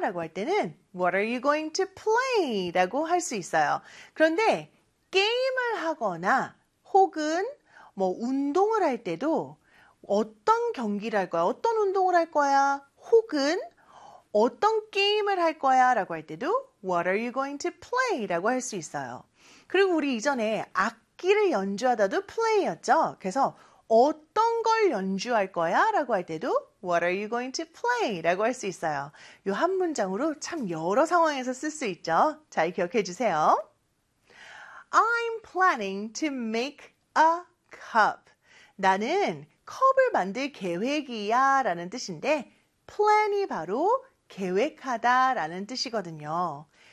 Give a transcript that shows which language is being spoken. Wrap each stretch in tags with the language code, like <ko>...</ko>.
<ko>라고 할 때는</ko> <en>What are you going to play?</en> <ko>라고 할 수 있어요. 그런데 게임을 하거나 혹은 뭐 운동을 할 때도 어떤 경기를 할 거야? 어떤 운동을 할 거야? 혹은 어떤 게임을 할 거야? 라고 할 때도</ko> <en>What are you going to play?</en> <ko>라고 할 수 있어요. 그리고 우리 이전에 악기를 연주하다도 play였죠. 그래서 어떤 걸 연주할 거야? 라고 할 때도</ko> <en>What are you going to play?</en> <ko>라고 할 수 있어요. 요 한 문장으로 참 여러 상황에서 쓸 수 있죠. 잘 기억해 주세요.</ko> <en>I'm planning to make a cup.</en> <ko>나는 컵을 만들 계획이야 라는 뜻인데 plan이 바로 계획하다 라는 뜻이거든요.</ko>